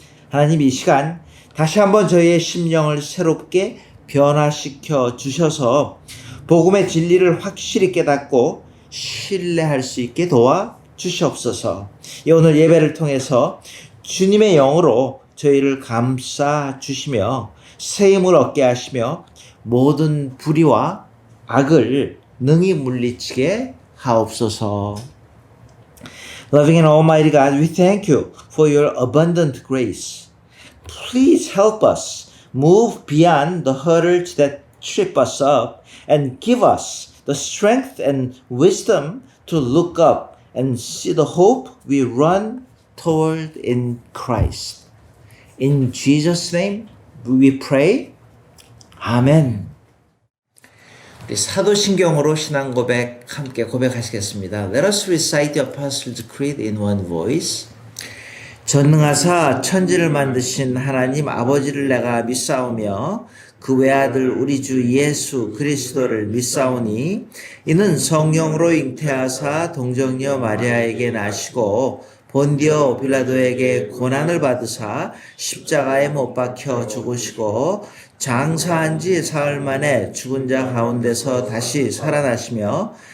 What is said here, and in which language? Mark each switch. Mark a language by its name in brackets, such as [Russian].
[Korean] 하나님, 이 시간 다시 한번 저희의 심령을 새롭게 변화시켜 주셔서 복음의 진리를 확실히 깨닫고 신뢰할 수 있게 도와 주시옵소서. 오늘 예배를 통해서 주님의 영으로 저희를 감싸 주시며 새 힘을 얻게 하시며 모든 불의와 악을 능히 물리치게 하옵소서. [English] Loving and Almighty God, we thank you for your abundant grace. Please help us move beyond the hurdles that trip us up and give us the strength and wisdom to look up and see the hope we run toward in Christ. In Jesus' name we pray. 아멘. [Korean] 우리 사도신경으로 신앙 고백 함께 고백하시겠습니다. [English] Let us recite the Apostles' Creed in one voice. [Korean] 전능하사 천지를 만드신 하나님 아버지를 내가 믿사오며 그 외아들 우리 주 예수 그리스도를 믿사오니 이는 성령으로 잉태하사 동정녀 마리아에게 나시고 본디오 빌라도에게 고난을 받으사 십자가에 못 박혀 죽으시고 장사한 지 사흘 만에 죽은 자 가운데서 다시 살아나시며